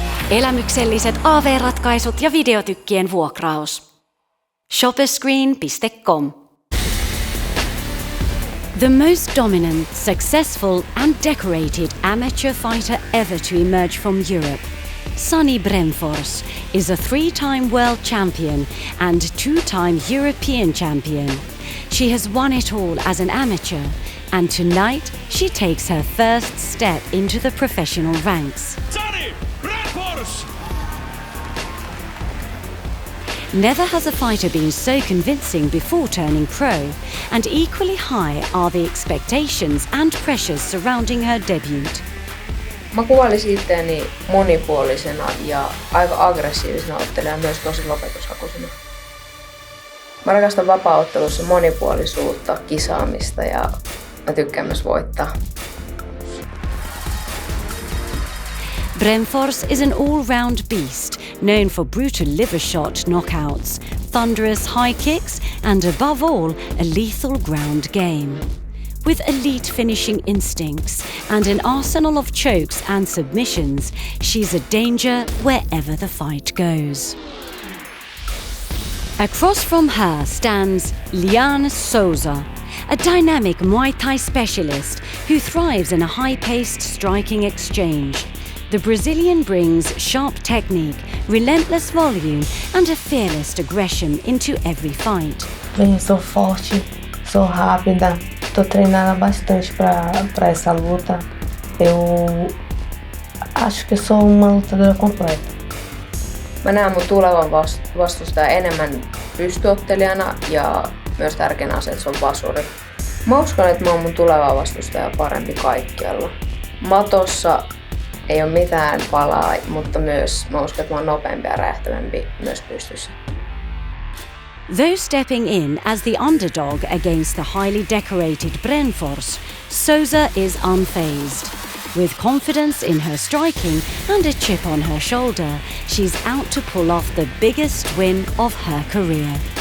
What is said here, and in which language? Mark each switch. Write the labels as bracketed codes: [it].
[fi] Elämykselliset AV-ratkaisut ja videotykkien vuokraus. Shopperscreen.fi. [en] The most dominant, successful and decorated amateur fighter ever to emerge from Europe, Sani Brännfors is a 3-time world champion and 2-time European champion. She has won it all as an amateur, and tonight she takes her first step into the professional ranks. Sani Brännfors! Never has a fighter been so convincing before turning pro, and equally high are the expectations and pressures surrounding her debut. [fi] Mä kuvailisin itseäni monipuolisena ja aika aggressiivisena ottelijana, myös tosi lopetushakuisena. Mä rakastan vapaa-ottelussa monipuolisuutta, kisaamista ja mä tykkään myös voittaa. [en] Brännfors is an all-round beast, known for brutal liver shot knockouts, thunderous high kicks, and above all, a lethal ground game. With elite finishing instincts and an arsenal of chokes and submissions, she's a danger wherever the fight goes. Across from her stands Liane Souza, a dynamic Muay Thai specialist who thrives in a high-paced striking exchange. The Brazilian brings sharp technique, relentless volume, and a fearless aggression into every fight. [pt] Bem, sou forte, sou rápida, tô treinando bastante para essa luta. Eu acho que sou uma lutadora completa. [fi] Mä näen mun tulevan vastustajan enemmän pystyottelijana ja myös tärkeänä asia, että se on vasuri. Mä uskon, että mä oon mun tuleva vastustaja parempi kaikkialla. Matossa ei ole mitään palaa, mutta myös mä uskon, että mä oon nopeampi ja räjähtävämpi myös pystyssä. [en] Though stepping in as the underdog against the highly decorated Brännfors, Souza is unfazed. With confidence in her striking and a chip on her shoulder, she's out to pull off the biggest win of her career.